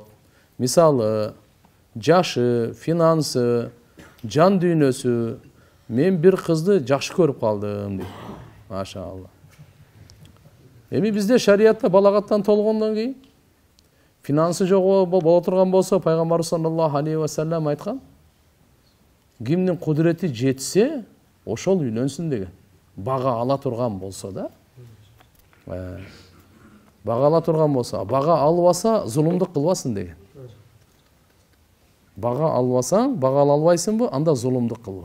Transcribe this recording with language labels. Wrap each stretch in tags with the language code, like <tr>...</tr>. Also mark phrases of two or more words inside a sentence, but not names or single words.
<ky>Мисалы, жашы, финансы, жан дүйнөсү. Мен бир кызды жакшы көрүп калдым дейт. Машалла. Эми бизде шариятта балагаттан толгондон кийин финансы жок боло турган болсо, пайгамбар</ky> <ar>صلى الله عليه وسلم</ar> <ky>айткан, кимдин кудурети жетсе, ошол үйлөнсүн деген. Бага ала турган болсо да. Бага ала турган болсо, бага албаса зулумдук кылбасын деген. Бага албасаң, бага ала албайсыңбы, анда зулумдук кылба.</ky>